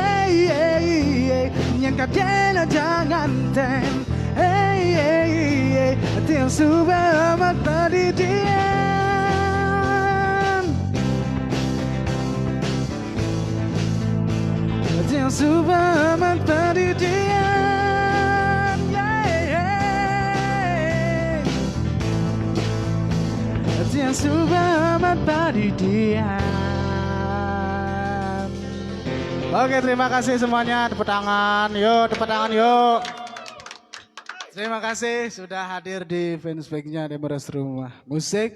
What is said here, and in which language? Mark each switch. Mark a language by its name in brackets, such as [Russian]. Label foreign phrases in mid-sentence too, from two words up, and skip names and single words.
[Balinese] nyan kaden aja nganten, tiang subah amat padidian, tiang subah amat padidian. Yang subah amat padidian. [Indonesian] Oke, terima kasih semuanya. Tepuk tangan, yuk, tepuk tangan, yuk. Terima kasih sudah hadir di fanspace-nya Demores Rumah Musik.